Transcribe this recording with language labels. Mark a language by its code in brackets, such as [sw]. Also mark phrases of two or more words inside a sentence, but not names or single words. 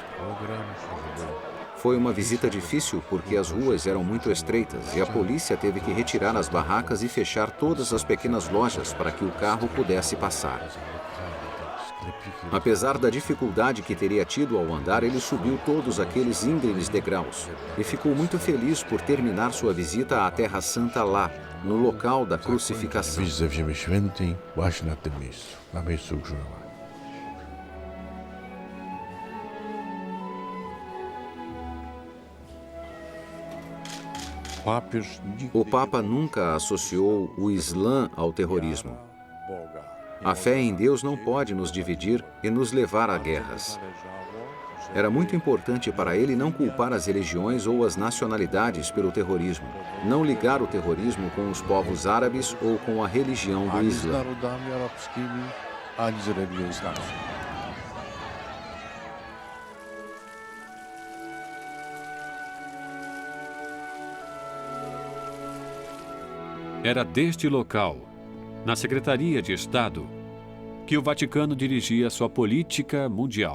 [pt] Foi uma visita difícil porque as ruas eram muito estreitas e a polícia teve que retirar as barracas e fechar todas as pequenas lojas para que o carro pudesse passar. Apesar da dificuldade que teria tido ao andar, ele subiu todos aqueles íngremes degraus e ficou muito feliz por terminar sua visita à Terra Santa lá, no local da crucificação. [pl] wizytę w Ziemi Świętej właśnie na tym miejscu, na miejscu ukrzyżowania. Papież [pt] O Papa nunca associou o Islã ao terrorismo. A fé em Deus não pode nos dividir e nos levar a guerras. Era muito importante para ele não culpar as religiões ou as nacionalidades pelo terrorismo, não ligar o terrorismo com os povos árabes ou com a religião do [pl] ani z [pt] Islã. [pl] narodami arabskimi, ani z religią islamską. [pt] Era deste local, na Secretaria de Estado, que o Vaticano dirigia sua política mundial.